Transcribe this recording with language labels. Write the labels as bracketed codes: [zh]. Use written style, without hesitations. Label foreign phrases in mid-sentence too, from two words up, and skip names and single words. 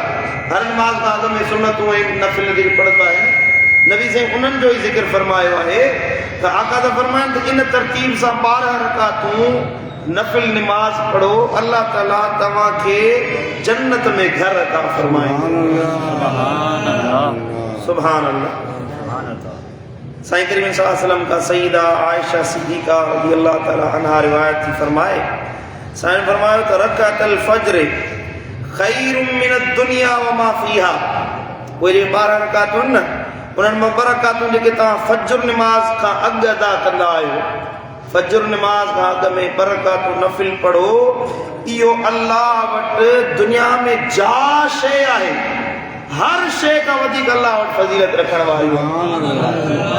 [sd] हर नमाज खां अॻु में सुन्नतूं ऐं नफ़िल जेके पढ़ंदा आहिनि, नबी साईं उन्हनि जो ई ज़िक्र फरमायो आहे त आका त फरमाइनि त इन तरतीब सां 12 रकातूं नफ़िल नमाज पढ़ो, अल्लाह ताला तव्हांखे जन्नत में घर अता फरमाईंदो। [ar] سبحان الله. [sd] साईं करीम [ar] صلى الله عليه وسلم [sd] का सईदा आयशा सिद्दीका [ar] رضي الله تعالى عنها [sd] रिवायत थी फरमाए। साईं फरमायो त [ar] ركعتا الفجر خير من الدنيا وما فيها. [sd] उहे जे 12 रकातूं न, उन्हनि में 2 रकातूं जेके तव्हां फज्र नमाज खां अॻु अदा कंदा आहियो, फज्र नमाज खां अॻु में 2 रकातूं नफ़िल पढ़ो, इहो अल्लाह वटि दुनिया में जा शइ आहे, हर शइ खां वधीक अल्लाह वटि फज़ीलत रखण वारी आहे।